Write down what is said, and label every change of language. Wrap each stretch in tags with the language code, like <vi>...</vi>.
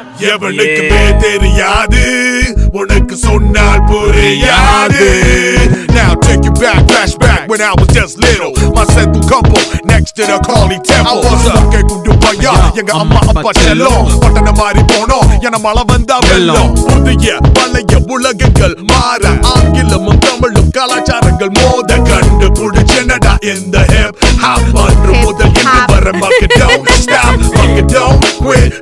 <ta>எவனுக்குமே தெரியாது உனக்கு சொன்னால் புரியாது.</ta> <en>Now take you back, flashback when I was just little. My central couple next to the Kali temple. I was a</en> <ta>கேக்குண்டு பையா எங்க அம்மா அப்பா செல்லம் பட்டண மாறி போனோம் என மழை வந்தா வெள்ளம். புதிய பழைய உலகங்கள் மாற ஆங்கிலமும் தமிழும் கலாச்சாரங்கள் மோத கண்டு புடிச்சனடா இந்த ஹிப் ஹாப் அன்று முதல் இன்று வர மக்கள்</ta> <en>don't stop</en> <ta>மக்கள்</ta> <en>don't quit.</en>